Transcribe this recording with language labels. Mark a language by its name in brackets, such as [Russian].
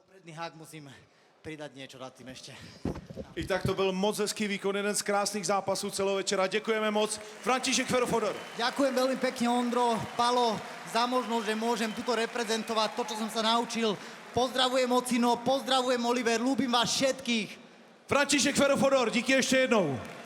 [Slovak] Hák musím pridat niečo nad tým ešte. [Czech] I tak to byl moc hezký výkon, jeden z krásných zápasů celého večera. Děkujeme moc. František, Fodor. [Slovak] Ďakujem veľmi pekne, Ondro, Palo, za možnosť, že môžem tuto reprezentovať to, čo som sa naučil. Pozdravujem Ocino, pozdravujem Oliver, ľúbim vás všetkých. [Czech] František, Fodor, díky ještě jednou.